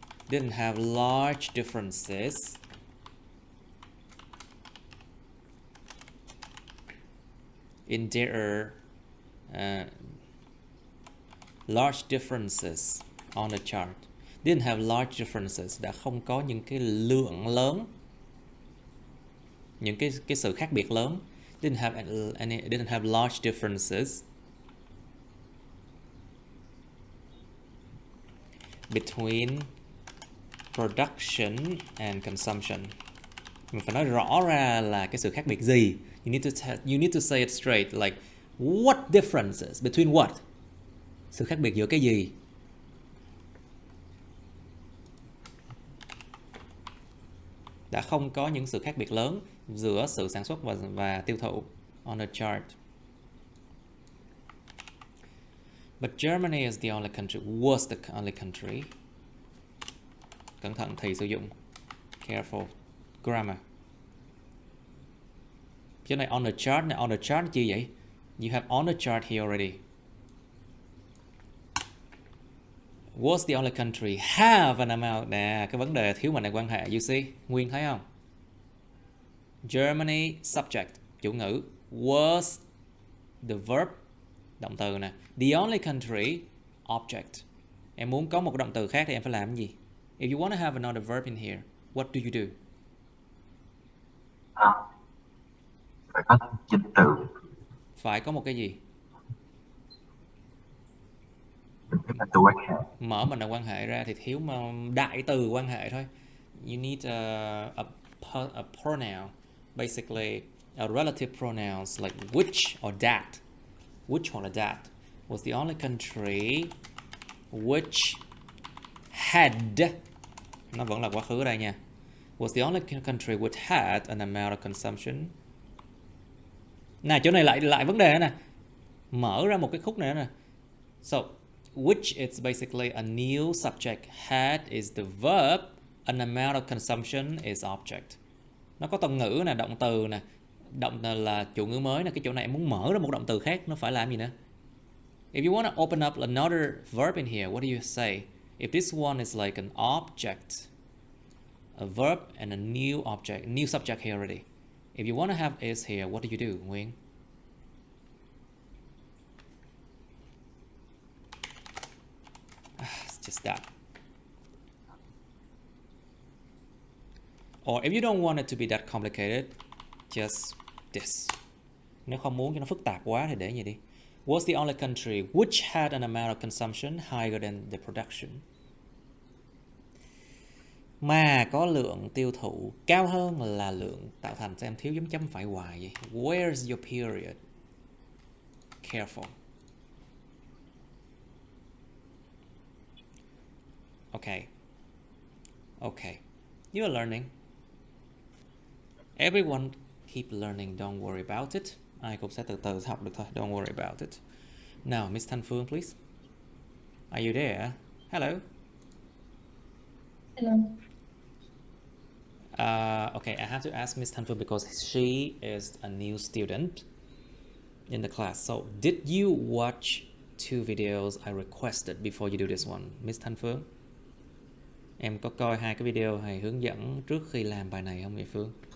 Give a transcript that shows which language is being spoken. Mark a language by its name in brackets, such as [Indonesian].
[English] Didn't have large differences in their large differences on the chart. Didn't have large differences, [Vietnamese] đã không có những cái lượng lớn, những cái sự khác biệt lớn. [English] Didn't have large differences between production and consumption. [Vietnamese] Mình phải nói rõ ra là cái sự khác biệt gì. [English] You need to say it straight, like what differences between what? [Vietnamese] Sự khác biệt giữa cái gì? Đã không có những sự khác biệt lớn giữa sự sản xuất và tiêu thụ [English] on the chart. But Germany is the only country, was the only country. [Vietnamese] Cẩn thận thì sử dụng. [English] Careful. Grammar. [Vietnamese] Cái này [English] on the chart, [Vietnamese] này on the chart chi vậy? [English] You have on the chart here already. Was the only country have an amount. [Vietnamese] Nè, cái vấn đề thiếu mệnh đề quan hệ. [English] You see, [Vietnamese] Nguyên thấy không? [English] Germany subject, [Vietnamese] chủ ngữ. [English] Was the verb, [Vietnamese] động từ nè. [English] The only country object. [Vietnamese] Em muốn có một động từ khác thì em phải làm cái gì? [English] If you want to have another verb in here, what do you do? [Vietnamese] Phải có danh từ, Phải có một cái gì? cái danh từ quan hệ. Mở mệnh đề quan hệ ra thì thiếu mà đại từ quan hệ thôi. [English] You need a pronoun, basically a relative pronouns like which or that. [Vietnamese] Which hoặc là [English] that was the only country which had, [Vietnamese] nó vẫn là quá khứ ở đây nha. [English] Was the only country which had an amount of consumption. [Vietnamese] Nè, chỗ này lại vấn đề nè. Mở ra một cái khúc này nè. [English] So, which is basically a new subject. Had is the verb. An amount of consumption is object. [Vietnamese] Nó có từ ngữ nè, động từ nè. Động từ là chủ ngữ mới nè. Cái chỗ này em muốn mở ra một động từ khác, nó phải làm gì nữa? [English] If you want to open up another verb in here, what do you say? If this one is like an object, a verb and a new object, new subject here already. If you want to have is here, what do you do, Nguyên? It's just that. Or if you don't want it to be that complicated, just this. [Vietnamese] Nếu không muốn cho nó phức tạp quá thì để như đi. [English] Was the only country which had an amount of consumption higher than the production. [Vietnamese] Mà có lượng tiêu thụ cao hơn là lượng tạo thành. Xem thiếu dấu chấm phải hoài vậy. [English] Where's your period? Careful. Okay. Okay. You are learning. Everyone keep learning. Don't worry about it. [Vietnamese] Ai cũng sẽ từ từ học được thôi. [English] Don't worry about it. Now, Miss Thanh Phương, please. Are you there? Hello. Hello. Okay, I have to ask Miss Thanh Phương because she is a new student in the class. So, did you watch 2 videos I requested before you do this one? Miss Thanh Phương? [Vietnamese] Em có coi 2 cái video hay hướng dẫn trước khi làm bài này không, Mỹ Phương?